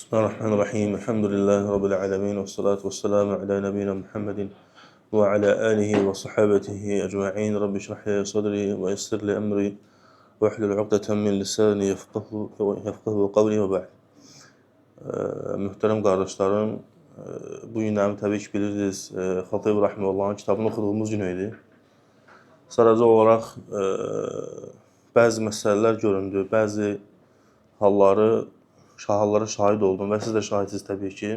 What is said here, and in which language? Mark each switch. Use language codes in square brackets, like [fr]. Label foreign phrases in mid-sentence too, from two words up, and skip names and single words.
[ar] بسم الله الرحمن الرحيم. الحمد لله رب العالمين. والصلاة والسلام على نبينا محمد وعلى آله وصحابته أجمعين. رب اشرح لي صدري ويسر لي أمري واحلل عقدة من لساني يفقهوا قولي وبعد. [az] Mühtərəm qardaşlarım, bu günləri təbii ki bilirsiniz, Xatib Rahiməllahın kitabını oxuduğumuz gün idi. Sadəcə olaraq bəzi məsələlər göründü, bəzi hallara şahid oldum və siz də şahidsiniz təbii ki.